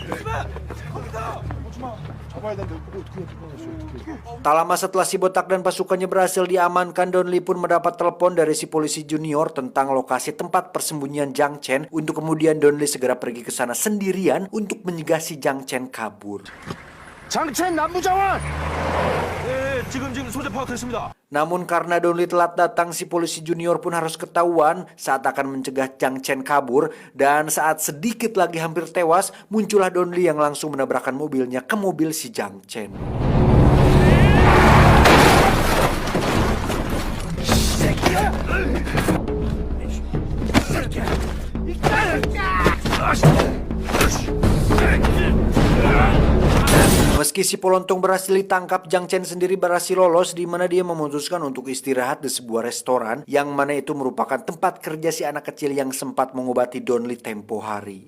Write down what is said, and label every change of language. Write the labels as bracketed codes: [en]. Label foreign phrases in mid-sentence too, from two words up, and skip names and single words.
[id] Tak lama setelah si botak dan pasukannya berhasil diamankan, Don Lee pun mendapat telepon dari si polisi junior tentang lokasi tempat persembunyian Jiang Chen, untuk kemudian Don Lee segera pergi ke sana sendirian untuk mencegah si Jiang Chen kabur. [ko] 장첸 남부장관! 네, 지금 소재 파악했습니다. [id] Namun karena Don Lee telat datang, si polisi junior pun harus ketahuan saat akan mencegah Jiang Chen kabur, dan saat sedikit lagi hampir tewas, muncullah Don Lee yang langsung menabrakkan mobilnya ke mobil si Jiang Chen. Meski si Polontong berhasil ditangkap, Jiang Chen sendiri berhasil lolos, di mana dia memutuskan untuk istirahat di sebuah restoran, yang mana itu merupakan tempat kerja si anak kecil yang sempat mengobati Don Lee tempo hari.